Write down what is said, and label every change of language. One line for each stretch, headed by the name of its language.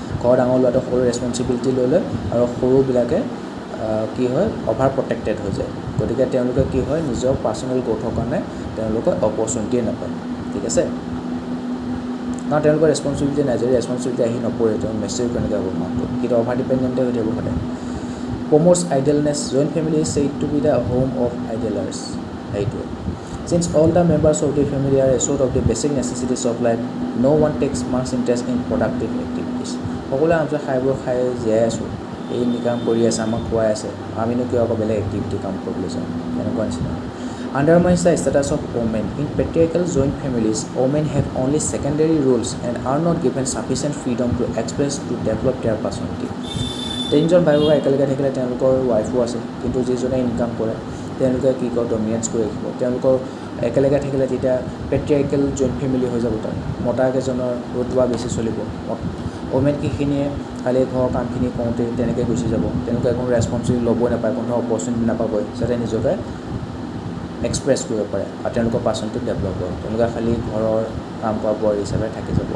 Assamese: ঘৰৰ ডাঙৰ ল'ৰাটো সকলো ৰেছপনচিবিলিটি লৈ লয় আৰু সৰুবিলাকে কি হয়, অভাৰ প্ৰটেক্টেড হৈ যায়, গতিকে তেওঁলোকে কি হয়, নিজৰ পাৰ্চনেল গ্ৰ'থৰ কাৰণে তেওঁলোকে অপৰচুনিটিয়ে নাপায়, ঠিক আছে, কাৰণ তেওঁলোকৰ ৰেছপনচিবিলিটি নাই, যদি ৰেছপনচিবিলিটি আহি নপৰে তেওঁ মেচিউৰ কেনেকৈ হ'ব মানুহটো, কিন্তু অভাৰ ডিপেণ্ডেণ্টে হৈ থাকিব সদায়।
English: promotes idleness, joint family is said to be the home of idlers,
Assamese: সেইটোৱে।
English: Since all the members of the family are assured of the basic necessities of life, no one takes much interest in productive activities.
Assamese: সকলোৱে আমি খাই জীয়াই আছোঁ, এই কাম কৰি আছে, আমাক খুৱাই আছে, আমিনো কিয় আকৌ বেলেগ এক্টিভিটি কাম কৰিবলৈ যাওঁ, এনেকুৱা নিচিনা।
English: Undermines the status of women. In patriarchal joint families, women have only secondary roles and are not given sufficient freedom to express, to develop their personality.
Assamese: 3জন ভাই ককাই একেলগে থাকিলে তেওঁলোকৰ ৱাইফো আছে, কিন্তু যিজনে ইনকাম কৰে তেওঁলোকে কি কয়, ডমিনেঞ্চ কৰি ৰাখিব, তেওঁলোকৰ একেলগে থাকিলে তেতিয়া পেট্ৰিয়াৰ্কেল জইণ্ট ফেমিলি হৈ যাব, তাত মতাকেইজনৰ ৰুতবা বেছি চলিব, ওমেন কিখিনিয়ে খালি ঘৰৰ কামখিনি কৰোঁতে তেনেকৈ গুচি যাব, তেওঁলোকে কোনো ৰেছপনচিবিলিটি ল'বই নাপায়, কোনো অপৰচুনিটি নাপাবই যাতে নিজকে এক্সপ্ৰেছ কৰিব পাৰে আৰু তেওঁলোকৰ পাৰ্চনেলিটি ডেভেলপ হয়, তেওঁলোকে খালি ঘৰৰ কাম কৰা বোৱাৰী হিচাপে থাকি যাব।